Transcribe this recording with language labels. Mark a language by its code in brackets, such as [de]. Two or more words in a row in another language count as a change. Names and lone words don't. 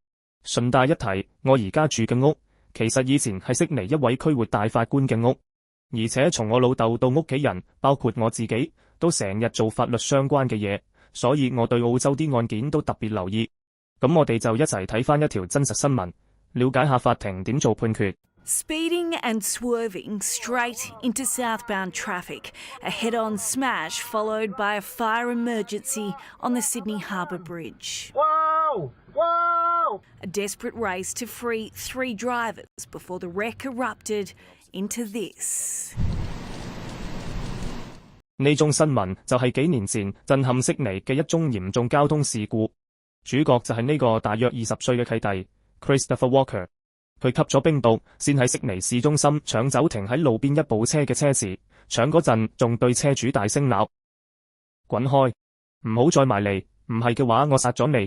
[yue] 順帶一提，我而家住嘅屋，其實以前係悉尼一位區域大法官嘅屋，而且從我老豆到屋企人，包括我自己，都成日做法律相關嘅嘢，所以我對澳洲啲案件都特別留意。咁我哋就一齊睇返一條真實新聞，了解下法庭點做判決。 [en] Speeding and swerving straight into southbound traffic, a head-on smash followed by a fire emergency on the Sydney Harbour Bridge. Whoa! Whoa! A desperate race to free 3 drivers before the wreck erupted into this. [yue] 呢宗新聞就係幾年前震撼悉尼嘅一宗嚴重交通事故，主角就係呢個大約20歲嘅契弟 Christopher Walker。佢吸咗冰毒，先喺悉尼市中心搶走停喺路邊一部車嘅車匙，搶嗰陣仲對車主大聲鬧：滾開，唔好再埋嚟，唔係嘅話我殺咗你。